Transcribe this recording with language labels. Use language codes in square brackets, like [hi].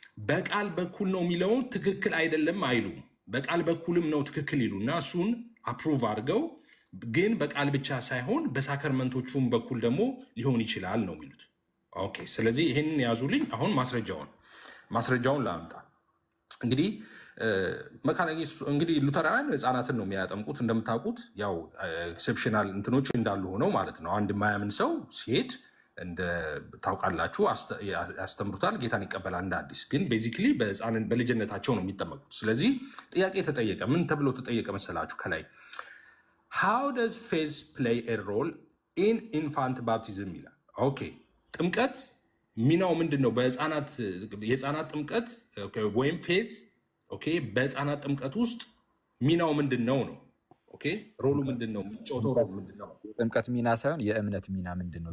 [am] በቃል በኩል ነው የሚለውን ትክክል አይደለም አይሉም። በቃል በኩልም ነው ትክክል ይሉና እሱን አፕሩቭ አድርገው ግን በቃል ብቻ ሳይሆን በሳክራመንቶቹም በኩል ደግሞ ሊሆን ይችላል ነው የሚሉት። ኦኬ፣ ስለዚህ ይህንን ያዙልኝ። አሁን ማስረጃውን ላምጣ። እንግዲህ መካነ ኢየሱስ እንግዲህ ሉተራውያን ህፃናትን ነው የሚያጠምቁት። እንደምታውቁት ያው ኤክሴፕሽናል እንትኖች እንዳሉ ሆነው ማለት ነው። አንድ የማያምን ሰው ሲሄድ ታውቃላችሁ ያስተምሩታል፣ ጌታን ይቀበላል እንደ አዲስ። ግን ቤዚክሊ በልጅነታቸው ነው የሚጠመቁት። ስለዚህ ጥያቄ ተጠየቀ። ምን ተብሎ ተጠየቀ መሰላችሁ? ከላይ [en] how does faith play a role in infant baptism [am] ይላል። ኦኬ፣ ጥምቀት ሚናው ምንድን ነው? የህፃናት ጥምቀት ወይም ፌዝ ኦኬ፣ በህፃናት ጥምቀት ውስጥ ሚናው ምንድን ነው ነው? ኦኬ፣ ሮሉ ምንድን ነው? ጮቶ ሮሉ ምንድን ነው? ጥምቀት ሚና ሳይሆን የእምነት ሚና ምንድን ነው?